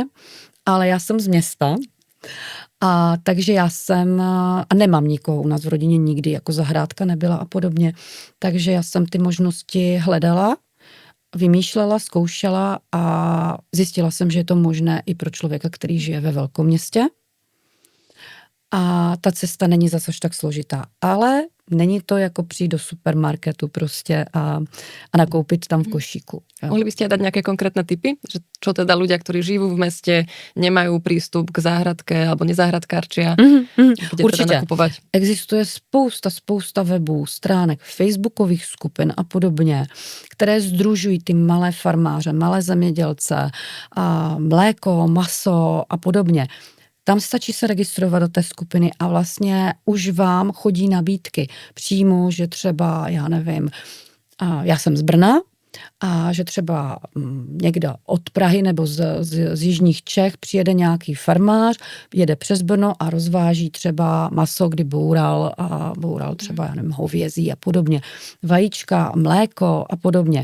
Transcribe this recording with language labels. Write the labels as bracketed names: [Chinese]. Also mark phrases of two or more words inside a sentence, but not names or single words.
[Czech] Ale já jsem z města, takže já jsem, a nemám nikoho u nás v rodině nikdy, jako zahrádka nebyla a podobně, takže já jsem ty možnosti hledala, vymýšlela, zkoušela a zjistila jsem, že je to možné i pro člověka, který žije ve velkom městě. a ta cesta není zase až tak složitá. Ale není to jako přijít do supermarketu prostě a nakoupit tam v košíku. Jo. [Slovak] Mohli by ste dať nejaké konkrétne tipy? Že čo teda ľudia, ktorí žijú v meste, nemajú prístup k záhradke alebo nezáhradkárčia, kde [Czech] Určitě. [Slovak] teda nakupovať? [Czech] Existuje spousta webů, stránek, facebookových skupin a podobně, které sdružují ty malé farmáře, malé zemědělce, a mléko, maso a podobně. Tam stačí se registrovat do té skupiny a vlastně už vám chodí nabídky přímo, že třeba, já nevím, já jsem z Brna, a že třeba někdo od Prahy nebo z jižních Čech přijede nějaký farmář, jede přes Brno a rozváží třeba maso, kdy boural třeba, já nevím, hovězí a podobně, vajíčka, mléko a podobně.